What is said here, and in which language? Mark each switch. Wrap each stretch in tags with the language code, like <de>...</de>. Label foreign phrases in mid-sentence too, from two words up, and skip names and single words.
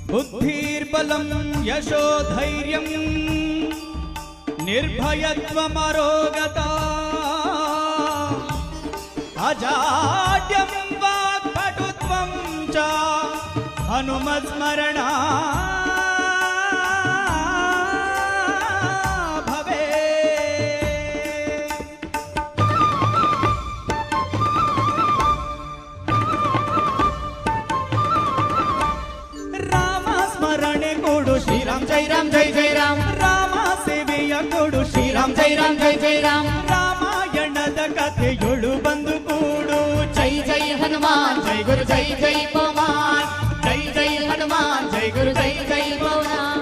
<sa>బుద్ధిర్బలం యశోధైర్యం నిర్భయత్వమరోగత అజాడ్యం వాక్పటుత్వం చ హనుమస్మరణ భవే.</sa> <kn>ರಾಮ ಸ್ಮರಣೆ ಕೊಡು ಶ್ರೀರಾಮ್ ಜೈ ರಾಮ್ ಜೈ ಜೈ ರಾಮ್. ರಾಮ ಸೇವೆಯ ಕೊಡು ಶ್ರೀರಾಮ್ ಜೈ ರಾಮ್ ಜೈ ಜೈ ರಾಮ್. ರಾಮಾಯಣದ ಕಥೆಯೊಳು ಬಂದು ಕೂಡು ಜೈ ಜೈ ಹನುಮಾನ್ ಜೈ ಗುರು ಜೈ ಜೈ ಪವಮಾನ್. ಜೈ ಜೈ ಹನುಮಾನ್ ಜೈ ಗುರು ಜೈ ಜೈ ಪವಮಾನ್.</kn>